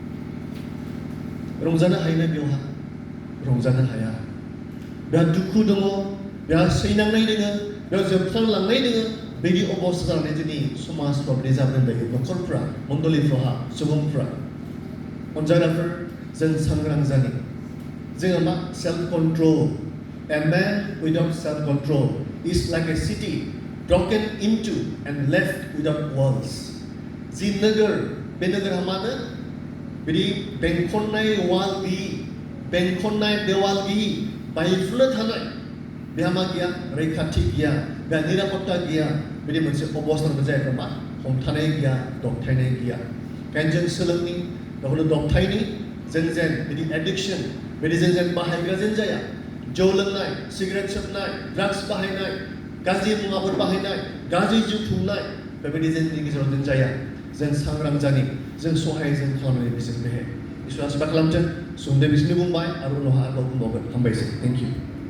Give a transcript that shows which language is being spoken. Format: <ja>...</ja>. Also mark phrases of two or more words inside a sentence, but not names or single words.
<brx>रंजानो हायोना बेवहा रंजानो हाया बेहा दुखु दङ बेहा सैनांनाय दोङो बेहा जोबस्रांलांनाय दोङो बिदि अबस्था जानानै जोंनि समाजफ्राव बिदि जाबोदों दायो न'खरफ्रा मण्डलिफ्रावहा सुबुंफ्रा अनजाग्राफोर जों सांग्रां जानि जोङो मा</brx> <en>self control A man without self-control is like a city broken into and left without walls.</en> <brx>जि नोगोर बे नोगोरा मानो बिदि बेंखननाय वाल गैयि बेंखननाय देवाल गैयि बायफ्रुनो थानाय बेहा मा गैया रैखाथि गैया बेहा निरापत्ता गैया बिदि मोनसे अबस्था जायफ्रा मा हमथानाय गैया दबथायनाय गैया ओंखायनो जों सोलोंनि गावखौनो दबथायनि जों जेन बिदि एडिक्शन बिदि जों जेन बाहायग्रा जेन जाया जौ लोंनाय सिगारेट सोबनाय ड्राग्स बाहायनाय गाज्रि मुवाफोर बाहायनाय गाज्रि जिउ खुंनाय बेबायदि जोंनि गेजेराव जों जाया जों सांग्रां जानि जों सहाय जों खालामनानै बिसोर बेहाय इसोरा सेबा खालामथों सुंद'यै बिसोरनि बुंबाय आरो उनावहा आरोबाव बुंबावगोन हामबायसै</brx> <en>thank you</en>